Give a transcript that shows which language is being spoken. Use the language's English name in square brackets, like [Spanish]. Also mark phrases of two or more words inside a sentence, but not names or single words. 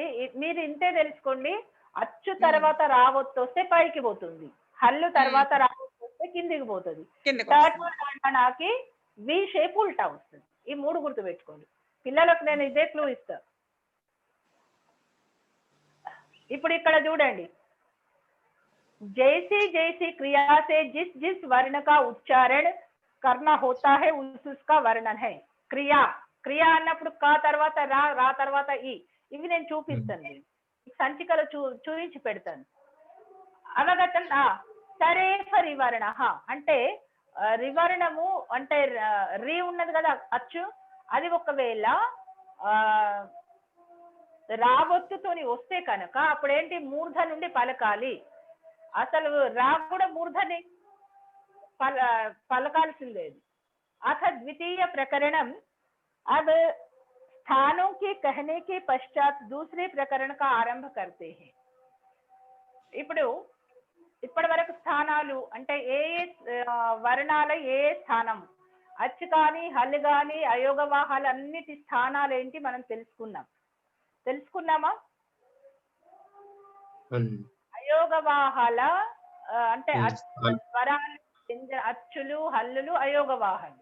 [Telugu] మీరు ఇంతే తెలుసుకోండి, అచ్చు తర్వాత రావొత్తు వస్తే పైకి పోతుంది, హల్లు తర్వాత రావొత్తు వస్తే కిందికి పోతుంది, నాకి [English] V shape [Telugu] ఉల్టా వస్తుంది. ఈ 3 గుర్తు పెట్టుకోండి. పిల్లలకు నేను ఇదే క్లూ ఇస్తా. ఇప్పుడు ఇక్కడ చూడండి, [Hindi] जैसी जैसी क्रिया से जिस जिस वर्ण का उच्चारण करना होता है उसका वर्णन है. क्रिया क्रिया [Telugu] అన్నప్పుడు కా తర్వాత రా, రా తర్వాత ఈ, ఇవి నేను చూపిస్తాను, సంచికలో చూపించి పెడతాను. అవగతం. సరేఫ రివర్ణ అంటే రివర్ణము అంటే రీ ఉన్నది కదా అచ్చు, అది ఒకవేళ రావొత్తుతోని వస్తే కనుక అప్పుడేంటి మూర్ధ నుండి పలకాలి. అసలు రా కూడా మూర్ధని పలకాల్సిందే. [Sanskrit] अथ द्वितीय प्रकरणम, [Hindi] अब स्थानों के कहने के पश्चात दूसरे प्रकरण का आरंभ करते हैं. [Telugu] ఇప్పుడు ఇప్పటి వరకు స్థానాలు అంటే ఏ వర్ణాల ఏ స్థానం, అచ్చు కానీ హల్లు కానీ అయోగవాహాలు అన్నిటి స్థానాలు ఏంటి మనం తెలుసుకున్నామా? అయోగవాహాల అంటే స్వరాలు, అచ్చులు, హల్లులు అయోగవాహాలు.